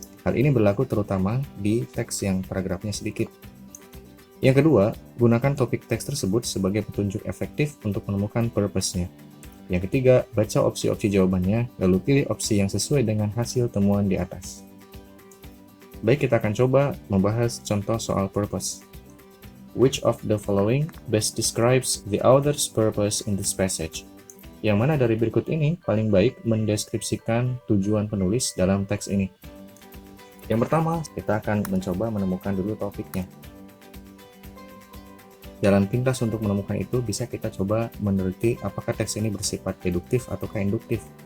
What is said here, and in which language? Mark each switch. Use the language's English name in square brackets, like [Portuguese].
[Indonesian] Hal ini berlaku terutama di teks yang paragrafnya sedikit. Yang kedua, gunakan topik teks tersebut sebagai petunjuk efektif untuk menemukan purpose-nya. Yang ketiga, baca opsi-opsi jawabannya, lalu pilih opsi yang sesuai dengan hasil temuan di atas. Baik, kita akan coba membahas contoh soal purpose. [English] Which of the following best describes the author's purpose in this passage? [Indonesian] Yang mana dari berikut ini paling baik mendeskripsikan tujuan penulis dalam teks ini? Yang pertama, kita akan mencoba menemukan dulu topiknya. Jalan pintas untuk menemukan itu bisa kita coba meneliti apakah teks ini bersifat deduktif ataukah induktif.